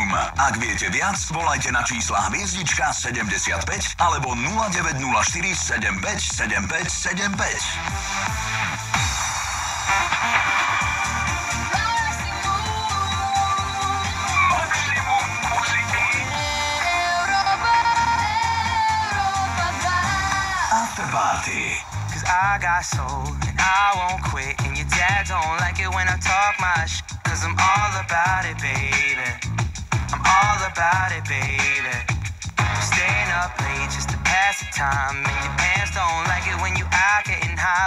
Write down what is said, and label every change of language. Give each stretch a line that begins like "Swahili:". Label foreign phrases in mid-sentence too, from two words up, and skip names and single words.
Slovak: Ak viete viac, volajte na čísla hviezdička 75 alebo 0904 75 75 75.
English: Afterparty. I got soul and I won't quit. And your dad don't like it when I talk my shit. Cause I'm all about it, baby. I'm all about it, baby. Staying up late just to pass the time. And your pants don't like it when you out getting high.